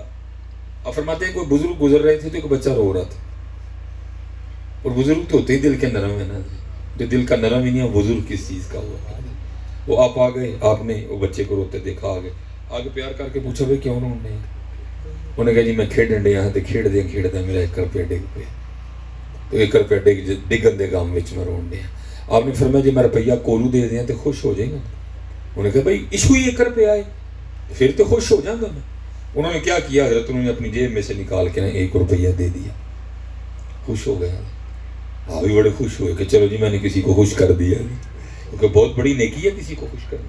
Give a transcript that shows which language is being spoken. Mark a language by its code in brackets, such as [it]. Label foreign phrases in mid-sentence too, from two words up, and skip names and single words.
[ur] اور فرماتے ہیں کوئی بزرگ گزر رہے تھے تو ایک بچہ رو رہا تھا. اور بزرگ تو ہوتے ہی دل کے نرم ہے نا، جو دل کا نرم ہی نہیں ہے بزرگ کس چیز کا ہوا. وہ آپ آ گئے، آپ نے وہ بچے کو روتے دیکھا، آگے پیار کر کے پوچھا بھائی کیوں رونے ہیں. [pa] انہوں نے کہا جی میں کھیڈن ڈیا تے کھیڈدے میرا 1 روپیہ ڈگ پیا تو 1 روپیہ ڈگن دے گام وچ میں رون ڈیا. آپ نے فرمایا جی میں روپیہ کولو دے دیاں تے [ur] خوش ہو جائے گا. انہوں نے کہا بھائی ایشو ہی 1 روپیہ ہے پھر تو خوش ہو جاؤں گا میں. انہوں نے کیا کیا حضرت، انہوں نے اپنی جیب میں سے نکال کے 1 روپیہ دے دیا. خوش ہو گیا. آپ بھی بڑے خوش ہوئے کہ چلو جی میں نے کسی کو خوش کر دیا، کیونکہ بہت بڑی نیکی ہے کسی کو خوش کرنا.